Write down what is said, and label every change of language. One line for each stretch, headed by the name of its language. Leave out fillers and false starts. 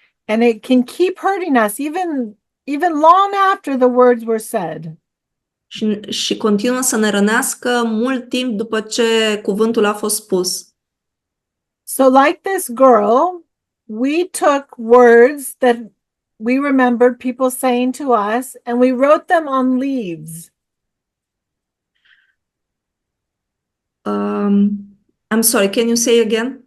English: And it can keep hurting us even long after the words were said.
Romanian: Și continuă să ne rănească mult timp după ce cuvântul a fost spus.
English: So like this girl, we took words that we remembered people saying to us and we wrote them on leaves. I'm sorry, can you say again?